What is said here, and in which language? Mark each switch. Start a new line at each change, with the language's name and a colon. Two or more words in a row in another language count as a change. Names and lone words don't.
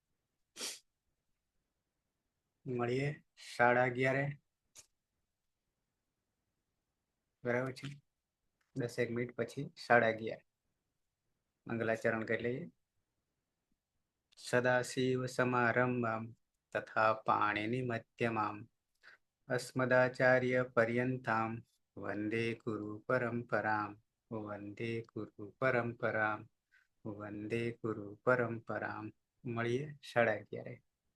Gujarati: મળીએ 11:30 બરાબર છે 10 મિનિટ પછી 11:30 મંગલાચરણ કરી લઈએ
Sanskrit: सदाशिव समारंभाम तथा पाणीनी मध्यमाम अस्मदाचार्य पर्यन्तां वन्दे गुरु परम्परां वन्दे गुरु परम्परां वन्दे गुरु परम्परां મળીએ 11:30